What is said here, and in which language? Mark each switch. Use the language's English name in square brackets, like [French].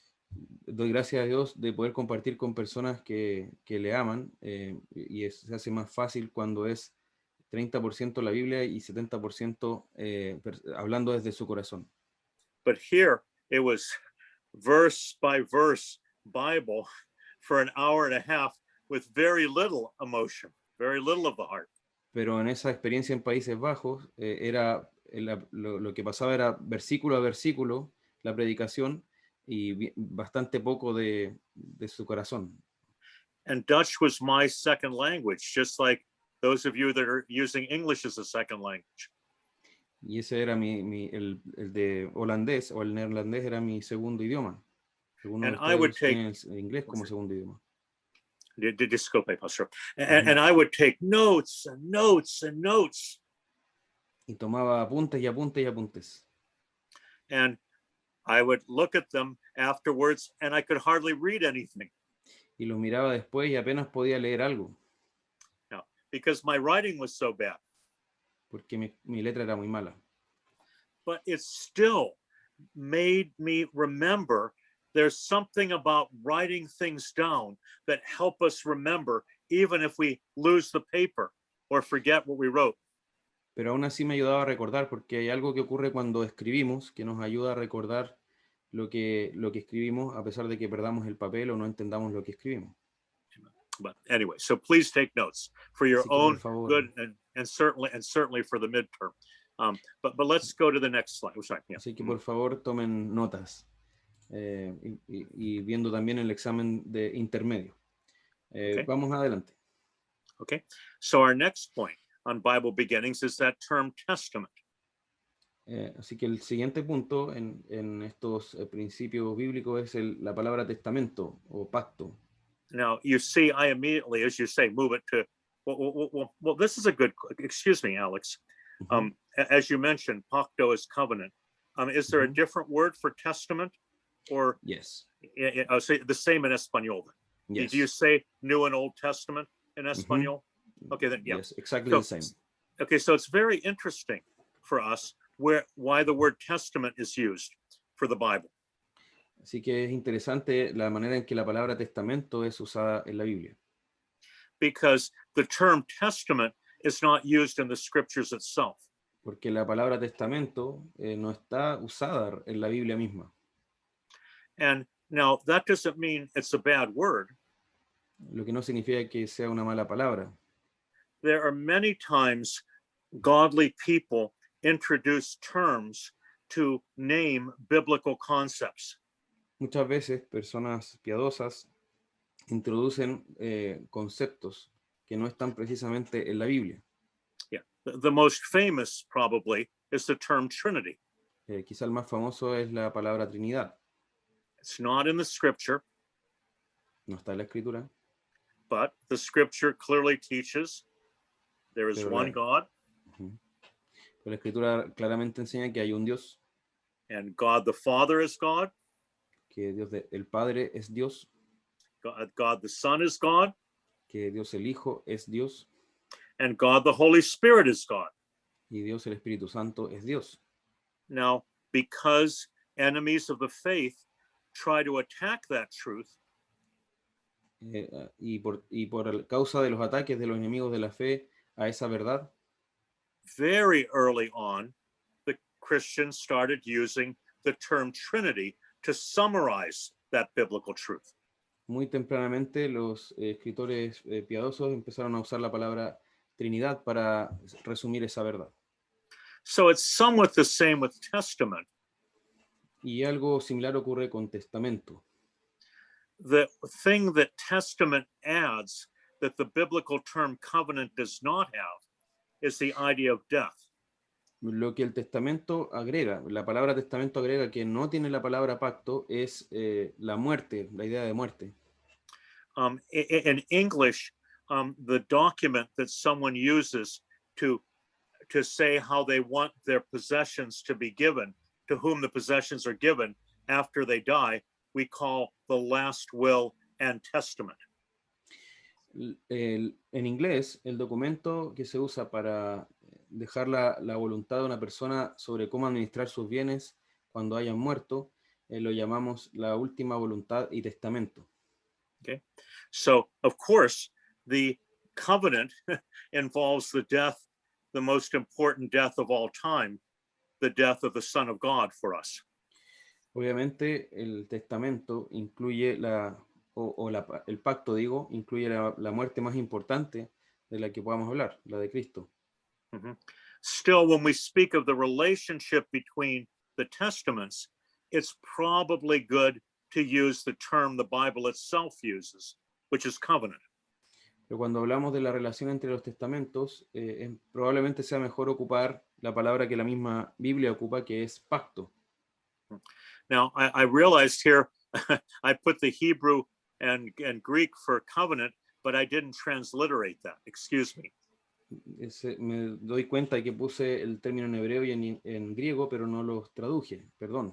[Spanish] Doy gracias a Dios de poder compartir con personas que le aman y se hace más fácil cuando es 30% la Biblia y 70% hablando desde su corazón. [English] But here it was verse by verse Bible for an hour and a half with very little emotion, very little of the heart. [Spanish] Pero en esa experiencia en Países Bajos lo que pasaba era versículo a versículo la predicación y bastante poco de su corazón. [English] And Dutch was my second language, just like those of you that are using English as a second language. [Spanish] Y ese era el de holandés o el neerlandés era mi segundo idioma. [English] And I would take [Spanish] el inglés como segundo idioma. Disculpe, Pastor. [English] And I would take notes and notes and notes. [Spanish] Y tomaba apuntes y apuntes y apuntes. [English] And I would look at them afterwards and I could hardly read anything. [Spanish] Y los miraba después y apenas podía leer algo. [English] No, because my writing was so bad. [Spanish] Porque mi letra era muy mala. [English] But it still made me remember there's something about writing things down that help us remember, even if we lose the paper or forget what we wrote. [Spanish] Pero aún así me ayudaba a recordar, porque hay algo que ocurre cuando escribimos que nos ayuda a recordar lo que escribimos, a pesar de que perdamos el papel o no entendamos lo que escribimos. [English] But anyway, so please take notes for your [Spanish] Así que por [English] own [Spanish] favor, [English] good and certainly for the midterm. But let's go to the next slide. Oh, sorry, yeah. [Spanish] así que por favor tomen notas y viendo también el examen de intermedio. [English] Okay. [Spanish] Vamos adelante. [English] Okay. So our next point on Bible beginnings is that term testament. [Spanish] Así que el siguiente punto en estos principios bíblicos es la palabra testamento o pacto. [English] Now, you see, I immediately, as you say, move it to, well, this is a good, excuse me, Alex. As you mentioned, pacto is covenant. Is there a different word for testament? Or Yes. I'll say the same in Espanol. Yes. Do you say New and Old Testament in Espanol? Okay, then, yeah. Yes, exactly So, the same. Okay, so it's very interesting for us why the word testament is used for the Bible. [Spanish] Así que es interesante la manera en que la palabra testamento es usada en la Biblia. [English] Because the term testament is not used in the scriptures itself. [Spanish] Porque la palabra testamento no está usada en la Biblia misma. [English] And now that doesn't mean it's a bad word. [Spanish] Lo que no significa que sea una mala palabra. [English] There are many times godly people introduce terms to name biblical concepts. [Spanish] Muchas veces personas piadosas introducen conceptos que no están precisamente en la Biblia. [English] Yeah, the most famous probably is the term Trinity. [Spanish] Quizá el más famoso es la palabra Trinidad. [English] It's not in the scripture, [Spanish] No está en la escritura, [English] but the scripture clearly teaches there is [Spanish] Pero la- [English] God, [Spanish] pero la escritura claramente enseña que hay un Dios, [English] and God the Father is God, [Spanish] que el Padre es Dios, [English] God the Son is God, [Spanish] que Dios el Hijo es Dios [English] and God the Holy Spirit is God. [Spanish] y Dios el Espíritu Santo es Dios. [English] Now, because enemies of the faith try to attack that truth, [Spanish] Y por causa de los ataques de los enemigos de la fe a esa verdad, [English] very early on, the Christians started using the term Trinity to summarize that biblical truth. [Spanish] muy tempranamente los escritores piadosos empezaron a usar la palabra Trinidad para resumir esa verdad. [English] So it's somewhat the same with testament. [Spanish] Y algo similar ocurre con testamento. [English] The thing that testament adds that the biblical term covenant does not have is the idea of death. [Spanish] Lo que el testamento agrega, la palabra testamento agrega que no tiene la palabra pacto, es la muerte, la idea de muerte. [English] In English, the document that someone uses to say how they want their possessions to be given, to whom the possessions are given after they die, we call the last will and testament. [Spanish] En inglés, el documento que se usa para dejar la voluntad de una persona sobre cómo administrar sus bienes cuando hayan muerto, lo llamamos la última voluntad y testamento. [English] Okay, so of course, the covenant involves the death, the most important death of all time, the death of the Son of God for us. [Spanish] Obviamente, el testamento incluye el pacto, digo, incluye la muerte más importante de la que podamos hablar, la de Cristo. [English] Still, when we speak of the relationship between the testaments, it's probably good to use the term the Bible itself uses, which is covenant. [Spanish] Pero cuando hablamos de la relación entre los testamentos, probablemente sea mejor ocupar la palabra que la misma Biblia ocupa, que es pacto. [English] Now, I realized here, I put the Hebrew and Greek for covenant, but I didn't transliterate that. Excuse me. [Spanish] Me doy cuenta de que puse el término en hebreo y en griego, pero no los traduje, perdón.